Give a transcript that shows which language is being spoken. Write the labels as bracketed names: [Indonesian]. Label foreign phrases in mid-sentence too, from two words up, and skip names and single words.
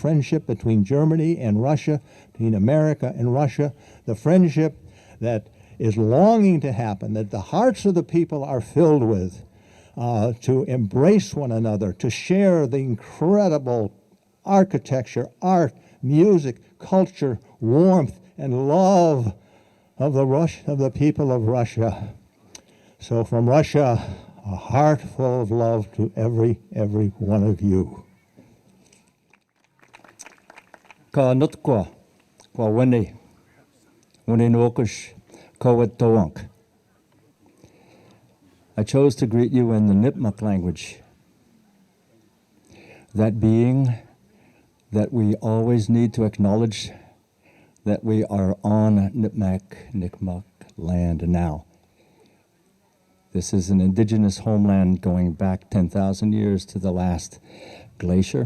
[English] friendship between Germany and Russia, between America and Russia, the friendship that is longing to happen, that the hearts of the people are filled with, to embrace one another, to share the incredible architecture, art, music, culture, warmth, and love of the people of Russia. So from Russia, a heart full of love to every one of you. [Loup A] Ka nutkwa, kwa wene nokush, ka wetowank. [English] I chose to greet you in the Nipmuc language, that being that we always need to acknowledge that we are on Nipmuc land now. This is an indigenous homeland going back 10,000 years to the last glacier.